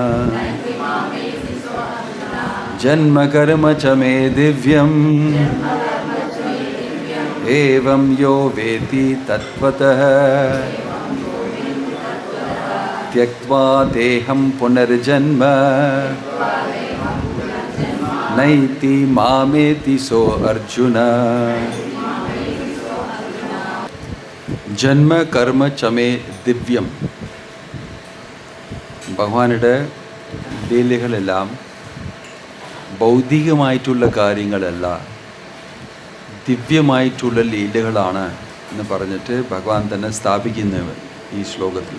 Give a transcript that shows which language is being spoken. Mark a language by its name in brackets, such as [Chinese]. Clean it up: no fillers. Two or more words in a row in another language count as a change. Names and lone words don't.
[Sanskrit] जन्म कर्म च मे दिव्यम् एवं यो वेत्ति तत्त्वतः त्यक्त्वा देहं पुनर्जन्म नैति मामेति सोऽर्जुन। ജന്മ കർമ്മ ചമേ ദിവ്യം. [Malayalam] ഭഗവാനുടെ ലീലകളെല്ലാം ഭൗതികമായിട്ടുള്ള കാര്യങ്ങളല്ല, ദിവ്യമായിട്ടുള്ള ലീലകളാണ് എന്ന് പറഞ്ഞിട്ട് ഭഗവാൻ തന്നെ സ്ഥാപിക്കുന്നവർ ഈ ശ്ലോകത്തിൽ.